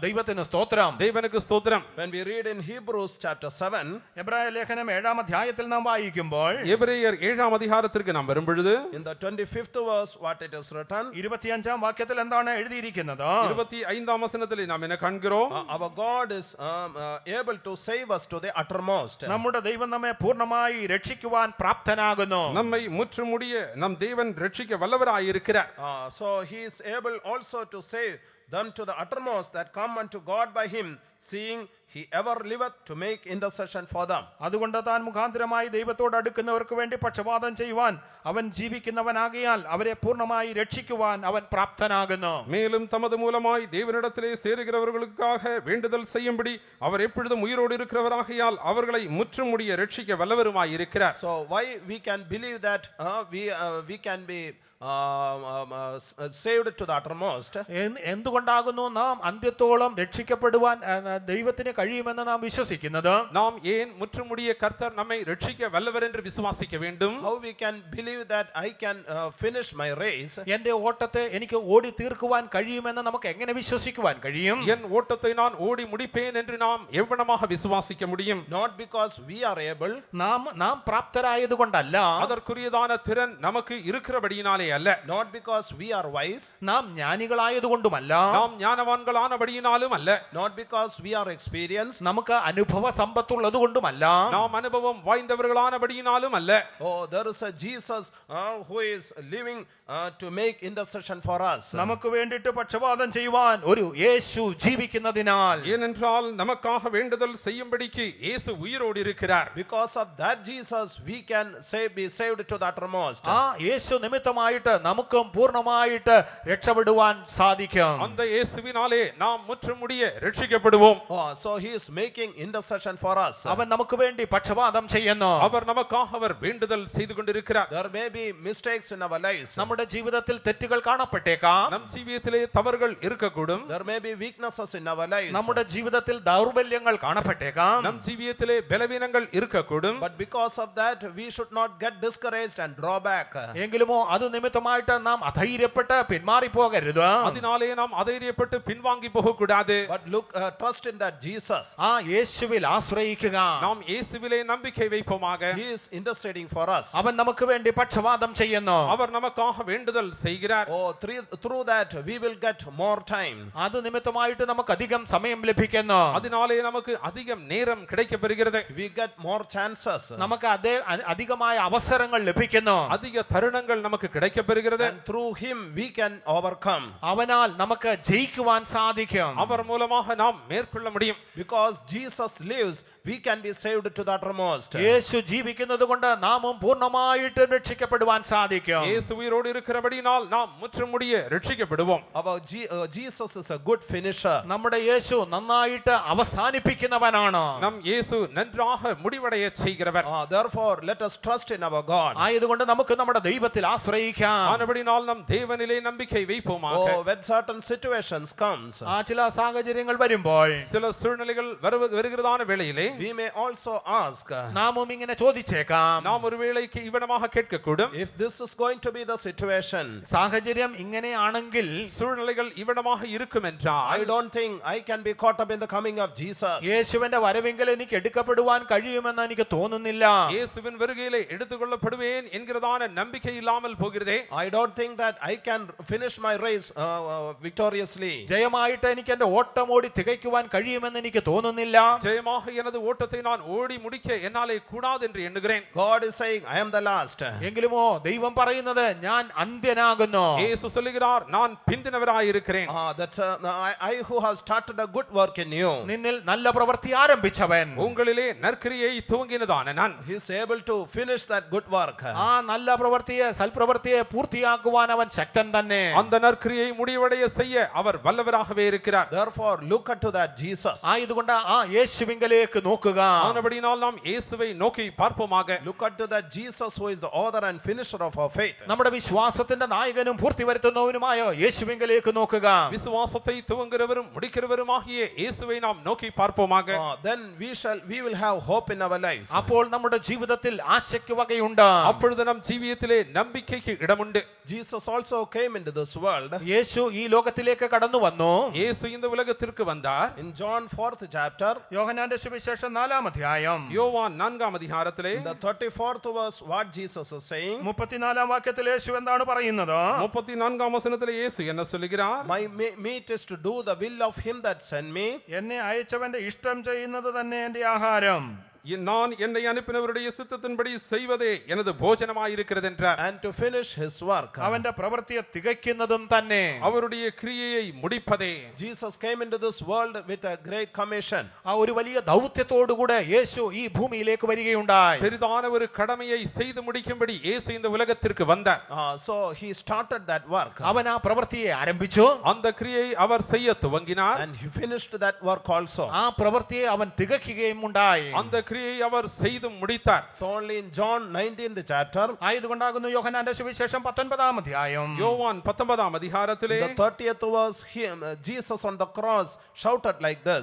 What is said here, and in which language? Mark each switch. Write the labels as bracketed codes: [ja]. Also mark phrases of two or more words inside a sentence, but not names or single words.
[ml] ദൈവത്തിന് സ്തോത്രം. [ta] தேவனுக்கு ஸ்தோத்திரம். [en] When we read in Hebrews chapter 7, [ml] എബ്രായ ലേഖനം 7-ാം അധ്യായത്തിൽ നാം വായിക്കുമ്പോൾ [ta] எபிரேயர் 7-ஆம் அதிகாரத்திற்கு நாம் வரும்பொழுது [en] in the 25th verse what it is written, [ml] 25-ാം വാക്യത്തിൽ എന്താണ് എഴുതിയിരിക്കുന്നത്? [ta] 25-ஆம் வசனத்திலே நாம் என்ன காண்கிறோம்? [en] our God is able to save us to the uttermost. [ml] നമ്മുടെ ദൈവം നമ്മെ പൂർണ്ണമായി രക്ഷിക്കുവാൻ പ്രാപ്തനാകുന്നു. [ta] நம்மை முற்றுமுடிய நம் தேவன் ரட்சிக்க வல்லவராய் இருக்கிறார். [en] So he is able also to save them to the uttermost that come unto God by him, seeing he ever liveth to make intercession for them. [ml] അതുകൊണ്ട് താൻ മുഖാന്തരമായി ദൈവത്തോട് അടുക്കുന്നവർക്ക് വേണ്ടി പക്ഷപാതം ചെയ്യുവാൻ അവൻ ജീവിക്കുന്നവനാകിയാൽ അവരെ പൂർണ്ണമായി രക്ഷിക്കുവാൻ അവൻ പ്രാപ്തനാകുന്നു. [ta] மேலும் தமது மூலமாய் தேவனிடத்திலே சேருகிறவர்களுக்காக வேண்டுதல் செய்யும்படி அவர் எப்பொழுதும் உயிரோடு இருக்கிறவராகையால் அவர்களை முற்றுமுடிய ரட்சிக்க வல்லவருமாய் இருக்கிறார். [en] So why we can believe that we can be saved to the uttermost? [ml] എന്തുകൊണ്ടാകുന്നു നാം അന്ത്യത്തോളം രക്ഷിക്കപ്പെടുവാൻ ദൈവത്തിന് കഴിയുമെന്ന് നാം വിശ്വസിക്കുന്നത്? [ta] நாம் ஏன் முற்றுமுடிய கர்த்தர் நம்மை ரட்சிக்க வல்லவர் என்று விசுவாசிக்க வேண்டும்? [en] How we can believe that I can finish my race? [ml] എന്റെ ഓട്ടത്തെ എനിക്ക് ഓടി തീർക്കുവാൻ കഴിയുമെന്ന് നമുക്ക് എങ്ങനെ വിശ്വസിക്കുവാൻ കഴിയും? [ta] என் ஓட்டத்தை நான் ஓடி முடிப்பேன் என்று நாம் எவ்வளமாக விசுவாசிக்க முடியும்? [en] Not because we are able, [ml] നാം പ്രാപ്തരായതുകൊണ്ടല്ല, [ta] அதற்குரியதான திறன் நமக்கு இருக்கிறபடியினாலே அல்ல. [en] not because we are wise, [ml] നാം ജ്ഞാനികളായതുകൊണ്ടുമല്ല, [ta] நாம் ஞானவான்களானபடியினாலும் அல்ல. [en] not because we are experienced, experience. [ml] നമുക്ക് അനുഭവ സമ്പത്തുള്ളത് കൊണ്ടുമല്ല, [ta] நாம் அனுபவம் வாய்ந்தவர்களானபடியினாலும் அல்ல. [en] Oh, there is a Jesus who is living to make intercession for us. [ml] നമുക്ക് വേണ്ടിയിട്ട് പക്ഷപാതം ചെയ്യുവാൻ ഒരു യേശു ജീവിക്കുന്നതിനാൽ, [ta] ஏனென்றால் நமக்காக வேண்டுதல் செய்யும்படிக்கு இயேசு உயிரோடு இருக்கிறார். [en] Because of that Jesus, we can be saved to the uttermost. [ml] ആ യേശു നിമിത്തമായിട്ട് നമുക്കും പൂർണ്ണമായിട്ട് രക്ഷപ്പെടുവാൻ സാധിക്കും. [ta] அந்த இயேசுவினாலே நாம் முற்றுமுடிய ரட்சிக்கப்படுவோம். [en] Oh, so he is making intercession for us. [ml] അവൻ നമുക്ക് വേണ്ടി പക്ഷപാതം ചെയ്യുന്നു. [ta] அவர் நமக்காக அவர் வேண்டுதல் செய்து கொண்டிருக்கிறார். [en] There may be mistakes in our lives. [ml] നമ്മുടെ ജീവിതത്തിൽ തെറ്റുകൾ കാണപ്പെട്ടേക്കാം. [ta] நம் ஜீவியத்திலே தவறுகள் இருக்கக்கூடும். [en] There may be weaknesses in our lives. [ml] നമ്മുടെ ജീവിതത്തിൽ ദൗർബല്യങ്ങൾ കാണപ്പെട്ടേക്കാം. [ta] நம் ஜீவியத்திலே பலவீனங்கள் இருக்கக்கூடும். [en] But because of that, we should not get discouraged and draw back. [ml] എങ്കിലുമോ അത് നിമിത്തമായിട്ട് നാം അധൈര്യപ്പെട്ട് പിന്മാറിപ്പോകരുത്. [ta] அதனாலே நாம் அதைரியப்பட்டு பின்வாங்கி போக கூடாது. [en] But look, trust in that Jesus. [ml] ആ യേശുവിൽ ആശ്രയിക്കുക. [ta] நாம் இயேசுவிலே நம்பிக்கை வைப்போமாக. [en] He is interceding for us. [ml] അവൻ നമുക്ക് വേണ്ടി പക്ഷപാതം ചെയ്യുന്നു. [ta] அவர் நமக்காக வேண்டுதல் செய்கிறார். [en] Oh, through that we will get more time. [ml] അത് നിമിത്തമായിട്ട് നമുക്ക് അധികം സമയം ലഭിക്കുന്നു. [ta] அதனாலே நமக்கு அதிகம் நேரம் கிடைக்கப்பெறுகிறது. [en] We get more chances. [ml] നമുക്ക് അധികമായ അവസരങ്ങൾ ലഭിക്കുന്നു. [ta] அதிக தருணங்கள் நமக்கு கிடைக்கப்பெறுகிறது. [en] And through him we can overcome. [ml] അവനാൽ നമുക്ക് ജയിക്കുവാൻ സാധിക്കും. [ta] அவர் மூலமாக நாம் மேற்கொள்ள முடியும். [en] Because Jesus lives, we can be saved to the uttermost. [ml] യേശു ജീവിക്കുന്നത് കൊണ്ട് നാമും പൂർണ്ണമായിട്ട് രക്ഷിക്കപ്പെടുവാൻ സാധിക്കും. [ta] இயேசு உயிரோடு இருக்கிறபடியால் நாம் முற்றுமுடிய ரட்சிக்கப்படுவோம். [en] Our Jesus is a good finisher. [ml] നമ്മുടെ യേശു നന്നായിട്ട് അവസാനിപ്പിക്കുന്നവനാണ്. [ta] நம் இயேசு நன்றாக முடிவடைய செய்கிறவர். [en] Therefore, let us trust in our God. [ml] ആയതുകൊണ്ട് നമുക്ക് നമ്മുടെ ദൈവത്തിൽ ആശ്രയിക്കാം. [ta] ஆனபடியால் நம் தேவனிலே நம்பிக்கை வைப்போமாக. [en] Oh, when certain situations comes, [ml] ചില സാഹചര്യങ്ങൾ വരുമ്പോൾ [ta] சில சூழ்நிலைகள் வருகிறதான வேளையிலே [en] we may also ask, [ml] നാമും ഇങ്ങനെ ചോദിച്ചേക്കാം, [ta] நாம் ஒருவேளைக்கு இவனமாக கேட்கக்கூடும். [en] if this is going to be the situation, [ml] സാഹചര്യം ഇങ്ങനെയാണെങ്കിൽ [ta] சூழ்நிலைகள் இவனமாக இருக்கும் [en] I [ta] என்றால் [en] don't think I can be caught up in the coming of Jesus. [ml] യേശുവിന്റെ വരവെങ്കിൽ എനിക്ക് എടുക്കപ്പെടുവാൻ കഴിയുമെന്ന് എനിക്ക് തോന്നുന്നില്ല. [ta] இயேசுவின் வருகையிலே எடுத்துக்கொள்ளப்படுவேன் என்கிறதான நம்பிக்கை இல்லாமல் போகிறதே. [en] I don't think that I can finish my race victoriously. [ml] ജയമായിട്ട് എനിക്ക് എന്റെ ഓട്ടം ഓടി തികയ്ക്കുവാൻ കഴിയുമെന്ന് എനിക്ക് തോന്നുന്നില്ല. [ta] ஜெயமாக எனது ஓட்டத்தை நான் ஓடி முடிக்க என்னாலே கூடாது என்று எண்ணுகிறேன். [en] God is saying, I am the last. [ml] എങ്കിലുമോ ദൈവം പറയുന്നത് ഞാൻ അന്ത്യനാകുന്നു. [ta] இயேசு சொல்லுகிறார் நான் பிந்தினவராய் இருக்கிறேன். [en] I who have started a good work in you, [ml] നിന്നിൽ നല്ല പ്രവൃത്തി ആരംഭിച്ചവൻ [ta] உங்களிலே நற்கிரியை துவங்கினதான நான் [en] he is able to finish that good work. [ml] ആ നല്ല പ്രവൃത്തിയെ സൽപ്രവൃത്തിയെ പൂർത്തിയാക്കുവാൻ അവൻ ശക്തൻ തന്നെ. [ta] அந்த நற்கிரியை முடிவடைய செய்ய அவர் வல்லவராகவே இருக்கிறார். [en] Therefore, look unto that Jesus. [ml] ആയതുകൊണ്ട് ആ യേശുവിങ്കലേക്ക് നോക്കുക. [ta] ஆனபடியால் நாம் இயேசுவை நோக்கி பார்ப்போமாக. [en] Look unto that Jesus who is the author and finisher of our faith. [ml] നമ്മുടെ വിശ്വാസത്തിന്റെ നായകനും പൂർത്തി വരുത്തുന്നവനുമായ യേശുവിങ്കലേക്ക് നോക്കുക. [ta] விசுவாசத்தை துவங்குகிறவரும் முடிக்கிறவருமாகிய இயேசுவை நாம் நோக்கி பார்ப்போமாக. [en] Then we will have hope in our lives. [ml] അപ്പോൾ നമ്മുടെ ജീവിതത്തിൽ ആശയ്ക്ക് വകയുണ്ട്. [ta] அப்பொழுது நம் ஜீவியத்திலே நம்பிக்கைக்கு இடமுண்டு. [en] Jesus also came into this world. [ml] യേശു ഈ ലോകത്തിലേക്ക് കടന്നു വന്നു. [ta] இயேசு இந்த உலகத்திற்கு வந்தார். [en] In John 4th chapter, [ml] യോഹന്നാന്റെ സുവിശേഷം 4-ാം അധ്യായം [ta] யோவான் 4ஆம் அதிகாரத்திலே [en] in the 34th verse, what Jesus is saying, [ml] 34-ാം വാക്യത്തിൽ യേശു എന്താണ് പറയുന്നത്? [ta] 34ஆம் வசனத்திலே இயேசு என்ன சொல்லுகிறார்? [en] my meat is to do the will of him that sent me. [ml] എന്നെ അയച്ചവന്റെ ഇഷ്ടം ചെയ്യുന്നത് തന്നെ എന്റെ ആഹാരം. [ta] நான் என்னை அனுப்பினவருடைய சித்தத்தின்படி செய்வதே எனது போஜனமாயிருக்கிறது என்றார். [en] And to finish his work. [ml] അവന്റെ പ്രവൃത്തിയെ തികയ്ക്കുന്നതും തന്നെ. [ta] அவருடைய கிரியையை முடிப்பதே. [en] Jesus came into this world with a great commission. [ml] ആ ഒരു വലിയ ദൗത്യത്തോടുകൂടെ യേശു ഈ ഭൂമിയിലേക്ക് വരികയുണ്ടായി. [ta] பெரிதான ஒரு கடமையை செய்து முடிக்கும்படி இயேசு இந்த உலகத்திற்கு வந்தார். [en] So he started that work. [ml] അവൻ ആ പ്രവൃത്തിയെ ആരംഭിച്ചു. [ta] அந்த கிரியை அவர் செய்ய துவங்கினார். [en] And he finished that work also. [ml] ആ പ്രവൃത്തിയെ അവൻ തികയ്ക്കുകയും ഉണ്ടായി. [ta] அந்த கிரியை அவர் செய்து முடித்தார். [en] So only in John 19th chapter, [ml] ആയതുകൊണ്ടാകുന്നു യോഹന്നാന്റെ സുവിശേഷം 19-ാം അധ്യായം [ta] யோவான் 19ஆம் அதிகாரத்திலே [en] the 30th verse, Jesus on the cross shouted like this.